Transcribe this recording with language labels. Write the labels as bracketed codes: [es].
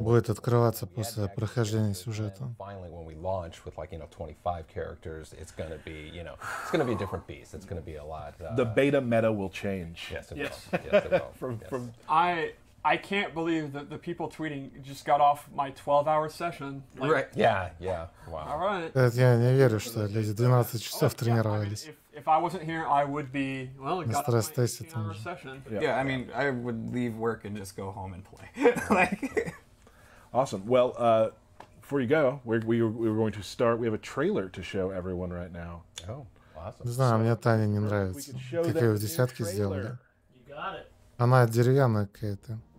[ru] будет открываться после прохождения сюжета. [en] Finally, when we launch with, like, you know, 25 characters, it's going to be, you know, it's going to be a different beast. It's going to be a lot. The beta meta will change. Yes, it will. Yes, it will. I can't believe that the people tweeting just got off my 12-hour session. Like, right. Yeah. Wow. All right. [ru] Я не верю, что люди 12 часов тренировались. [en] If I wasn't here, I would be, well, it got off my 18-hour session. Yeah, I mean, I would leave work and just go home and play. Awesome. Well, before you go, we were going to start. We have a trailer to show everyone right now. Oh, awesome. [ru] Не знаю, мне Таня не нравится. Как ее в десятке сделали. Она деревянная какая-то.